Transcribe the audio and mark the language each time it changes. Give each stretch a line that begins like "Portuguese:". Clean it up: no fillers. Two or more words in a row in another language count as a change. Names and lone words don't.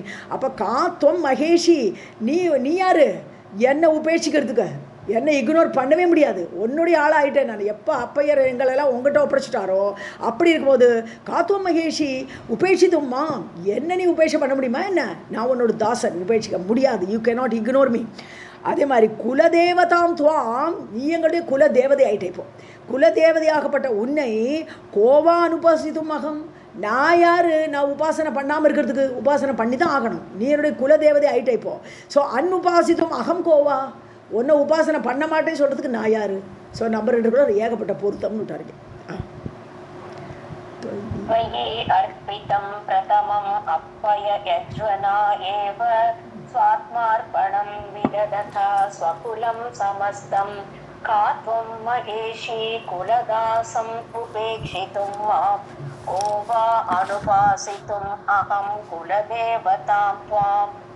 Tamil: அப்போ
Sanskrit: का त्वं महेशि,
Tamil: நீ யாரு என்னை உபேட்சிக்கிறதுக்கு? என்னை இக்னோர் பண்ணவே முடியாது, உன்னுடைய ஆளாகிட்டேன் நான். எப்போ அப்பையர் எங்களெல்லாம் உங்கள்கிட்ட ஒப்படைச்சிட்டாரோ அப்படி இருக்கும்போது
Sanskrit: का त्वं महेशि
Tamil: உபேட்சித்தும்மா, என்ன நீ உபேட்சை பண்ண முடியுமா? என்ன நான் உன்னோட தாசன், உபேட்சிக்க முடியாது.
English: You cannot ignore me.
Tamil: அதே மாதிரி
Sanskrit: कुलदेवतां त्वाम्,
Tamil: நீ எங்களுடைய குலதேவதை ஆகிட்டே. இப்போ குலதேவதையாகப்பட்ட உன்னை
Sanskrit: को वा अनुपासितुम् अहम्,
Tamil: நான் யார்? நான் உபாசனை பண்ணாமல் இருக்கிறதுக்கு? உபாசனை பண்ணி தான் ஆகணும். நீ என்னுடைய குலதேவதை ஆகிட்டே. இப்போ ஸோ
Sanskrit: अनुपासितुम् अहं को वा,
Tamil: ஒன்றை உபாசனை பண்ண மாட்டேன்னு சொல்கிறதுக்கு நான் யார்?
English: so number
Tamil: 2 கூட ஏகப்பட்ட பொருத்தம்னு விட்டாருங்க.
Sanskrit: स्वात्मार्पणं विदधता स्वकुलं समस्तं कात्वं महेशी कुलदासम् उपेक्षितुं मां को वा अनुपासितुम् अहं कुलदेवतां त्वाम्.